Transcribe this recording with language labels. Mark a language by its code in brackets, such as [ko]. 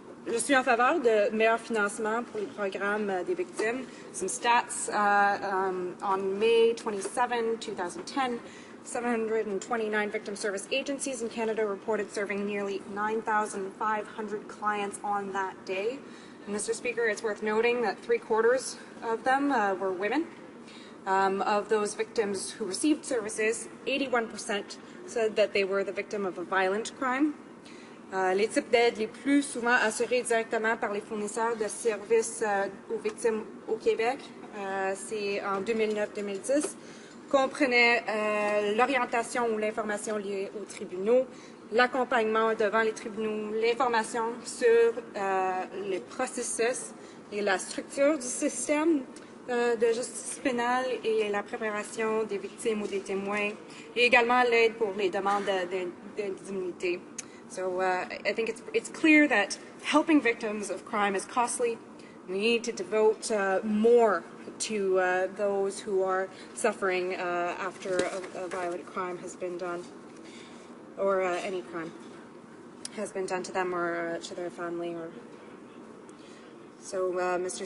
[fr] Je suis en faveur de meilleur financement pour les programmes des victimes. [en] Some stats, on May 27, 2010, 729 victim service agencies in Canada reported serving nearly 9,500 clients on that day. And Mr. Speaker, it's worth noting that 3/4 of them were women. Of those victims who received services, 81% said that they were the victim of a violent crime. [fr] Les types d'aides les plus souvent assurés directement par les fournisseurs de services aux victimes au Québec, c'est en 2009-2010, comprenaient l'orientation ou l'information liée aux tribunaux, l'accompagnement devant les tribunaux, l'information sur les processus et la structure du système de justice pénale et la préparation des victimes ou des témoins, et également l'aide pour les demandes d'indemnité. [en] So I think it's clear that helping victims of crime is costly. We need to devote more to those who are suffering after a violent crime has been done, or any crime has been done to them or to their family. So, Mr.